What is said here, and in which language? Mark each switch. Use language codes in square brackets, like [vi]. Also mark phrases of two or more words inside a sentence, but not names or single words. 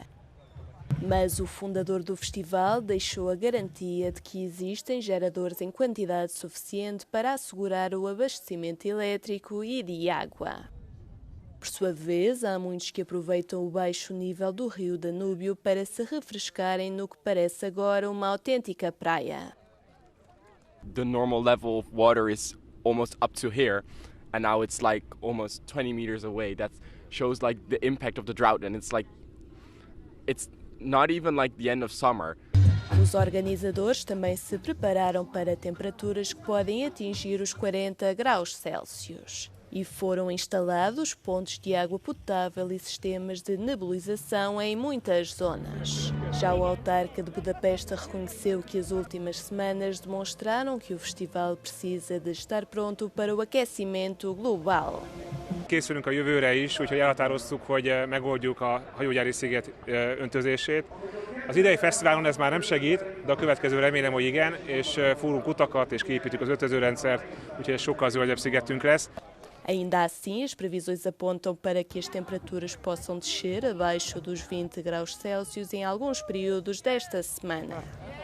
[pt] Mas o fundador do festival deixou a garantia de que existem geradores em quantidade suficiente para assegurar o abastecimento elétrico e de água. Por sua vez, há muitos que aproveitam o baixo nível do rio Danúbio para se refrescarem no que parece agora uma autêntica praia. [en] The normal level of water is almost up to here, and now it's like almost 20 meters away. That shows like the impact of the drought, and it's not even like the end of summer. [pt] Os organizadores também se prepararam para temperaturas que podem atingir os 40 graus Celsius. E foram instalados pontos de água potável e sistemas de nebulização em muitas zonas. Já o autarca de Budapeste reconheceu que as últimas semanas demonstraram que o festival precisa de estar pronto para o aquecimento global. [hu] Készülünk a jövőre is, úgyhogy elhatároztuk, hogy megoldjuk a hajógyári sziget öntözését. Az idei fesztiválon ez már nem segít, de a következő remélem, hogy igen, és fúrunk utakat és kiépítjük az öntözőrendszert, úgyhogy ez sokkal zöldebb szigetünk lesz. [pt] Ainda assim, as previsões apontam para que as temperaturas possam descer abaixo dos 20 graus Celsius em alguns períodos desta semana.